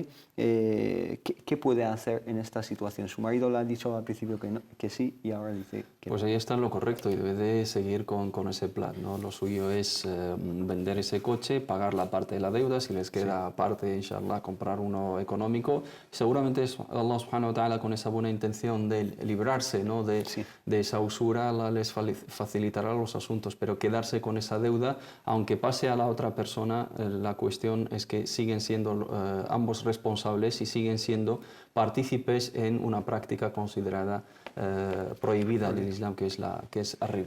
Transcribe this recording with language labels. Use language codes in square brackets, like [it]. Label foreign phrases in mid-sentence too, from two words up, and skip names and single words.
[es] ¿Qué puede hacer en esta situación? Su marido le ha dicho al principio que sí y ahora dice que pues no. ahí está en lo correcto y debe de seguir con ese plan, ¿no? Lo suyo es vender ese coche, pagar la parte de la deuda, si les queda parte, inshallah, comprar uno económico. Seguramente es [ar] الله سبحانه وتعالى [es] con esa buena intención de librarse, ¿no? de esa usura, Allah les facilitará los asuntos, pero quedarse con esa deuda, aunque pase a la otra persona, la cuestión es que siguen siendo ambos responsables y siguen siendo partícipes en una práctica considerada prohibida del Islam, que es arriba.